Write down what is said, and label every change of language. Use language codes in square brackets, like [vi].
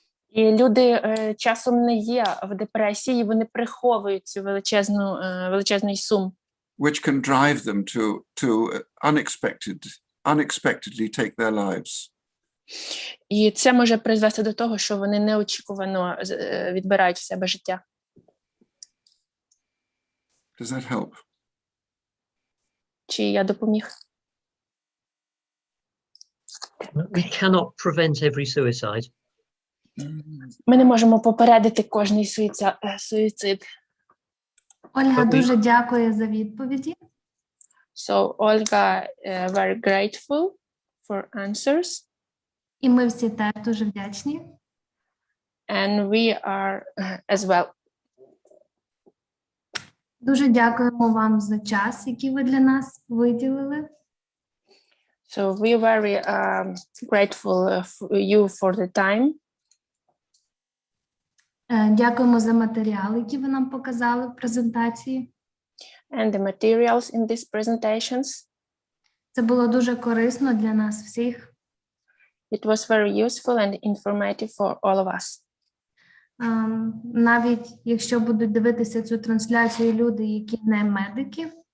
[uk] І люди часом не є в депресії, вони приховують цю величезний сум. [en] Which can drive them to unexpectedly take their lives. [uk] І це може призвести до того, що вони неочікувано відбирають в себе життя. [en] Does that help? [uk] Чи я допоміг? [en] We cannot prevent every suicide. [uk] Ми не можемо попередити кожний суїцид. Ольга [en] But we- [uk] дуже дякує за відповіді. [en] So Olga very grateful for answers, [uk] І ми всі теж дуже вдячні. [en] and we are as well. [uk] Дуже дякуємо вам за час, який ви для нас виділили. [en] So we very grateful for you for the time, [uk] Дякуємо за матеріали, які ви нам показали в презентації. [en] and the materials in these presentations. [uk] Це було дуже корисно для нас всіх. [en] It was very useful and informative for all of us. [uk] Навіть якщо будуть дивитися цю трансляцію люди, які не медики,